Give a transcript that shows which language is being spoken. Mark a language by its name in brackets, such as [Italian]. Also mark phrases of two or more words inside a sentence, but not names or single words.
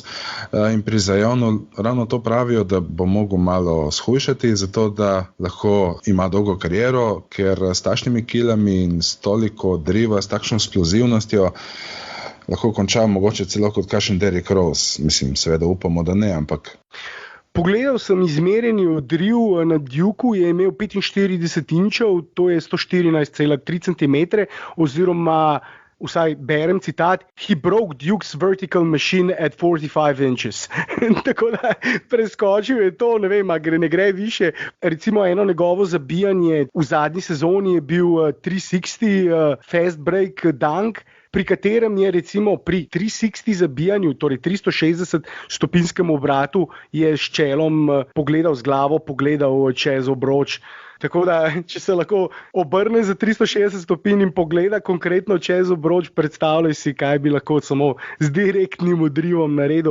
[Slovenian] In pri Zionu ravno to pravijo, da bo mogel malo shujšati, zato da lahko ima dolgo kariero, ker s takšnimi kilami in s toliko driva, s takšno eksplozivnostjo lahko konča mogoče celo kot kakšen Derrick Rose. Mislim, seveda upamo, da ne, ampak... Pogledal sem izmerjeni odriv na Duku, je imel 45 inčev, to je 114,3 cm, oziroma, vsaj berem citat, [English] he broke Duke's vertical machine at 45 inches. [Slovenian] Tako da preskočil je to, ne vem, ne gre više. Recimo eno njegovo zabijanje v zadnji sezoni je bil 360 [English] fast break dunk, [Slovenian] pri katerem je recimo pri 360 zabijanju, torej 360 stopinskem obratu, je s čelom pogledal z glavo, pogledal čez obroč. Tako da, če se lahko obrne za 360 stopinj in pogleda konkretno čez obroč, predstavljaj si, kaj bi lahko samo z direktnim odrivom naredil.